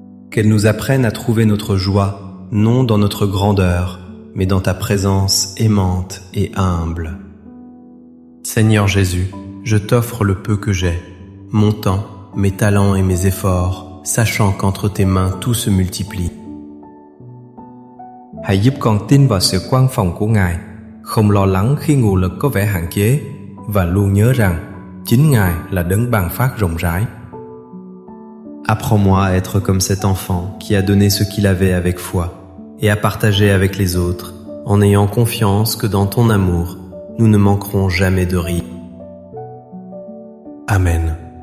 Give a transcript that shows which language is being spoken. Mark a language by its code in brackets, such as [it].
[fr] Qu'elle nous apprenne à trouver notre joie, non dans notre grandeur, mais dans ta présence aimante et humble. Seigneur Jésus, je t'offre le peu que j'ai, mon temps, mes talents et mes efforts, sachant qu'entre tes mains tout se multiplie. [vi] Hãy giúp con tin vào sự quan phòng của Ngài, không lo lắng khi nguồn lực có vẻ hạn chế và luôn nhớ rằng chính Ngài là đấng ban phát rộng rãi. [fr] Apprends-moi à être comme cet enfant qui a donné ce qu'il avait avec foi et à partager avec les autres en ayant confiance que dans ton amour, nous ne manquerons jamais de rire. Amen.